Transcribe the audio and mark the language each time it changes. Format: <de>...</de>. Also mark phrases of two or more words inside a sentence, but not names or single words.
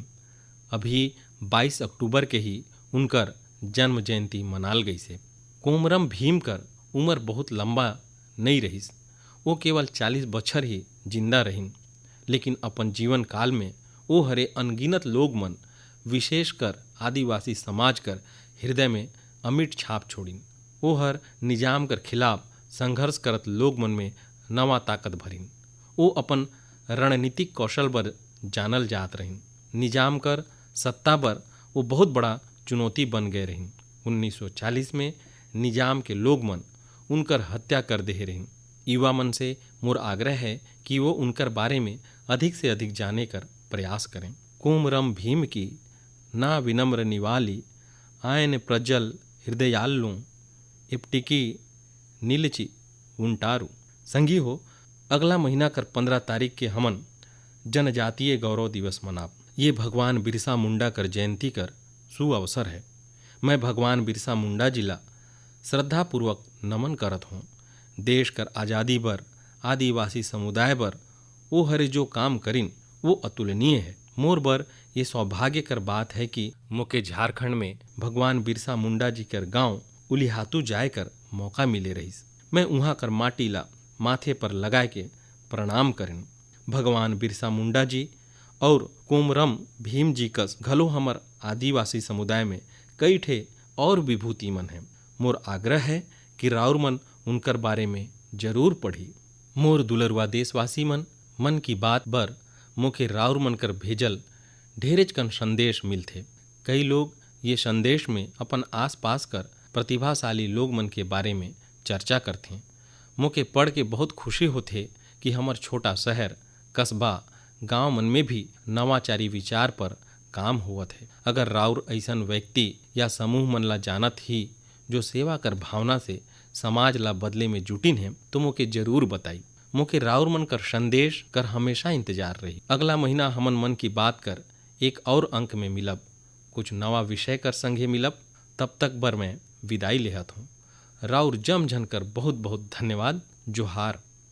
<hne>अभी 22 अक्टूबर के ही उनकर जन्म जयंती मनाल गई से। कोमरम भीम कर उम्र बहुत लंबा नहीं रही, वो केवल 40 बछर ही जिंदा रहीन, लेकिन अपन जीवन काल में वो हरे अनगिनत लोग मन, विशेषकर आदिवासी समाज कर हृदय में अमिट छाप छोड़ीन। वो हर निजाम कर खिलाफ संघर्ष करत लोग मन में नवा ताकत भरीन। वो अपन रणनीतिक कौशल बर जानल जात रहीन। निजाम कर सत्ता पर वो बहुत बड़ा चुनौती बन गए रहीन। 1940 में निजाम के लोग मन उनकर हत्या कर दे रहीन। युवा मन से मोर आग्रह है कि वो उनकर बारे में अधिक से अधिक जाने कर प्रयास करें।</hne> <te>కొమరం భీమ్ కి నా వినమ్ర నివాళి ఆయన ప్రజ్వల హృదయాల్లో ఎప్పటికీ నిలిచి ఉంటారు।</te> <hne>संगी हो, अगला महीना कर 15 तारीख के हमन जनजातीय गौरव दिवस मनाब। ये भगवान बिरसा मुंडा कर जयंती कर सुअवसर है। मैं भगवान बिरसा मुंडा जी ला श्रद्धापूर्वक नमन करत हूँ। देश कर आज़ादी बर, आदिवासी समुदाय बर वो हरे जो काम करिन वो अतुलनीय है। मोर बर ये सौभाग्य कर बात है कि मोके झारखंड में भगवान बिरसा मुंडा जी कर गांव उलिहातू जाए कर मौका मिले रहीस। मैं वहाँ कर माटी ला माथे पर लगाए के प्रणाम करें। भगवान बिरसा मुंडा जी और कोमरम भीम जी कस घलो हमर आदिवासी समुदाय में कई ठे और विभूति मन हैं। मोर आग्रह है कि राउरमन उनकर बारे में जरूर पढ़ी। मोर दुलरुआ देशवासी मन की बात बर मुखे राउरमन कर भेजल ढेरेच कन संदेश मिलथे। कई लोग ये संदेश में अपन आस पास कर प्रतिभाशाली लोग मन के बारे में चर्चा करथे। मोके पढ़ के बहुत खुशी होथे कि हमर छोटा शहर, कस्बा, गांव मन में भी नवाचारी विचार पर काम होवत है। अगर राउर ऐसन व्यक्ति या समूह मन ला जानत ही जो सेवा कर भावना से समाज ला बदले में जुटिन है तो मोके जरूर बताई। मोके राउर मन कर संदेश कर हमेशा इंतजार रही। अगला महीना हमन मन की बात कर एक और अंक में मिलब, कुछ नवा विषय कर संगे मिलब। तब तक बर मैं विदाई लेहत हूँ। राउर जम झन कर बहुत बहुत धन्यवाद। जोहार।</hne>